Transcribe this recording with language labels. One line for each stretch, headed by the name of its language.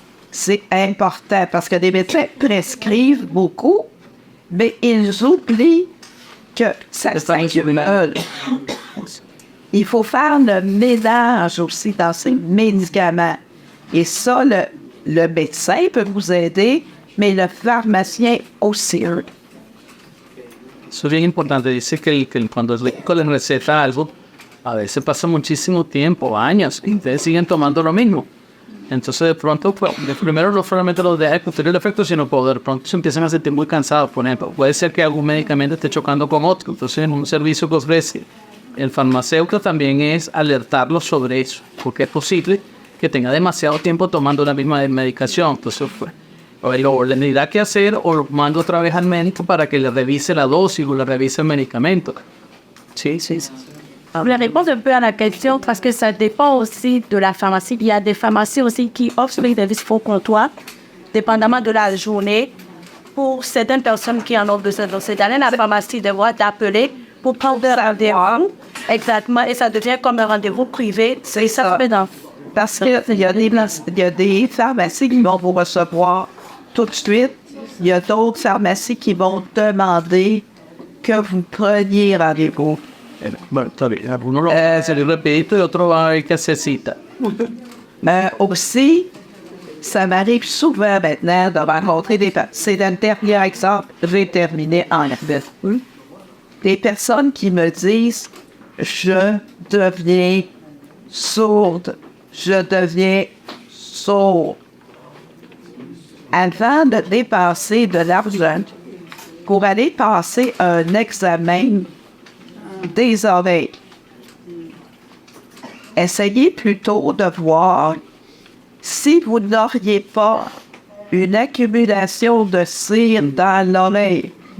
French: C'est important parce que les médecins prescrivent beaucoup, mais ils oublient que ça s'accumule. Il faut faire le ménage aussi dans ces médicaments. Et ça, le médecin peut vous aider, mais le pharmacien aussi.
Spanish: Eso es bien importante. Dice que cuando el médico les receta algo, a veces pasa muchísimo tiempo, años, y ustedes siguen tomando lo mismo. Entonces, de pronto, pues, primero no solamente los deja cumplir el efecto, sino que de pronto se empiezan a sentir muy cansados. Por ejemplo, puede ser que algún medicamento esté chocando con otro. Entonces, en un servicio que ofrece el farmacéutico también es alertarlos sobre eso, porque es posible que tenga demasiado tiempo tomando la misma medicación. Entonces, pues, o le dirá qué hacer o lo manda otra vez al médico para que le revise la dosis o le revise el medicamento. Sí.
French: Je réponds un peu à la question parce que ça dépend aussi de la pharmacie. Il y a des pharmacies aussi qui offrent des services au comptoir, dépendamment de la journée, pour certaines personnes qui en ont besoin. Donc, c'est dans la pharmacie de voir d'appeler pour prendre un rendez-vous. Exactement, et ça devient comme un rendez-vous privé. C'est ça. Parce qu'il y a des pharmacies qui vont vous recevoir tout de suite. Il y a d'autres pharmacies qui vont demander que vous preniez rendez-vous.
Spanish: Bueno, está bien. Uno lo se le repite y otro va a ver que hacer cita.
French: Mais aussi, ça m'arrive souvent maintenant de rencontrer des personnes. C'est un dernier exemple, j'ai terminé en fait. Des personnes qui me disent « Je deviens sourde. Je deviens sourd. » Avant de dépenser de l'argent pour aller passer un examen des oreilles, essayez plutôt de voir si vous n'auriez pas une accumulation de cire dans l'oreille.